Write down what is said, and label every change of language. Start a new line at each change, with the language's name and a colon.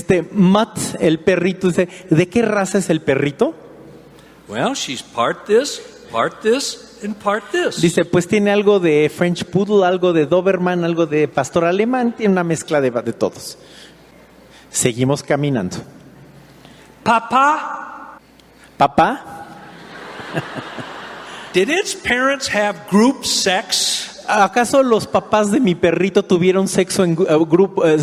Spanish: Matt, el perrito, dice, ¿de qué raza es el perrito?
English: Well, she's part this, and part this.
Spanish: Dice, pues tiene algo de French Poodle, algo de Doberman, algo de pastor alemán, tiene una mezcla de todos. Seguimos caminando.
English: Papa,
Spanish: Papá,
English: did its parents have group sex?
Spanish: ¿Acaso los papás de mi perrito tuvieron sexo en grupo?